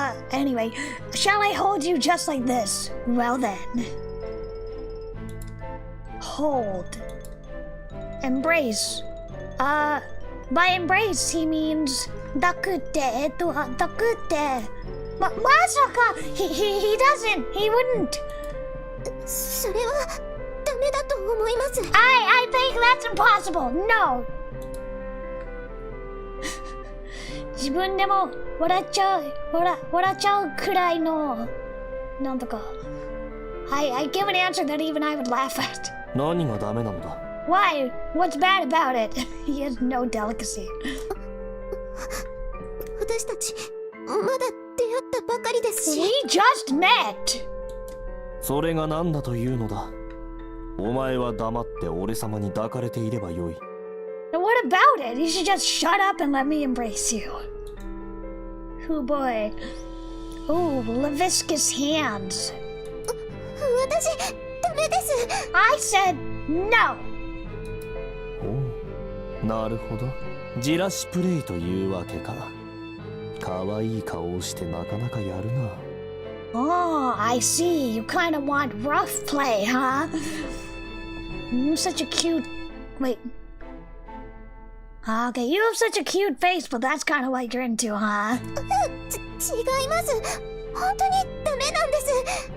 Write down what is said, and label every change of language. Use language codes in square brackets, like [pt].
[en] Anyway, shall I hold you just like this? Well then. Hold. Embrace. By embrace, he means [ja] 抱くって、抱くって。まさか、 [en] he doesn't, he wouldn't. [ja] それはダメだと思います。 [en] I think that's impossible. No. [ja] 自分でも笑っちゃうくらいのなんとか。 [en] I give an answer that even I would laugh at. [ja] 何がダメなのだ。 [en] Why? What's bad about it? He has no delicacy. [ja] 私たちまだ出会ったばかりですし。 [en] We just met. [ja] それが何だというのだ。お前は黙って俺様に抱かれていればよい。 [en] What about it? You should just shut up and let me embrace you. Oh boy. Oh, Leviscus hands. [ja] 私ダメです。 [en] I said no. [ja] おう、なるほど。じらしプレイというわけか。可愛い顔をしてなかなかやるな。 [en] Oh, I see. You kind of want rough play, huh? You're such a cute... Wait. Okay, you have such a cute face, but that's kind of what you're into, huh? [ja] 違います。本当にダメなんです。